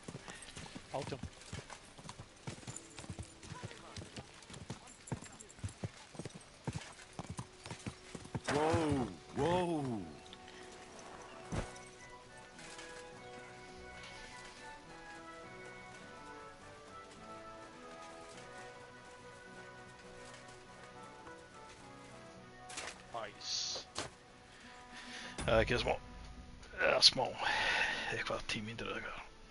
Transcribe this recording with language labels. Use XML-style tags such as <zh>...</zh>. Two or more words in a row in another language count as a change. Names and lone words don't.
<en>18. Whoa, whoa. Nice.</en> <is>Ekki smá. Eða smá. Eitthvað 10 mínútur eða eitthvað.</is>